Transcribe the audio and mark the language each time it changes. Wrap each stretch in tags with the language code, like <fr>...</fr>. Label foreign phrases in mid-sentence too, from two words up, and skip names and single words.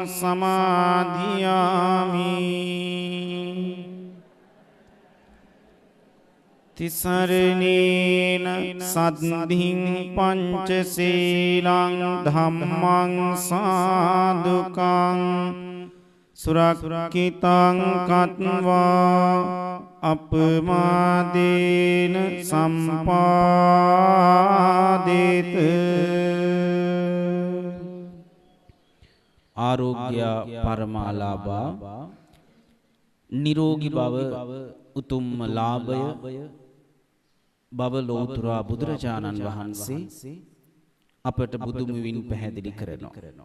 <pi>समादयामि तिसरणेन सद्धिं पंचशीलं धम्मं साधुकं सुरक्षितं कृत्वा अपमादेन सम्पादित ආරෝග්‍ය පරමාලාභා</pi> <si>නිරෝගී බව උතුම් ලාභය බව ලෝතුරා බුදුරජාණන් වහන්සේ අපට බුදුමුවින් පැහැදිලි කරනවා.</si>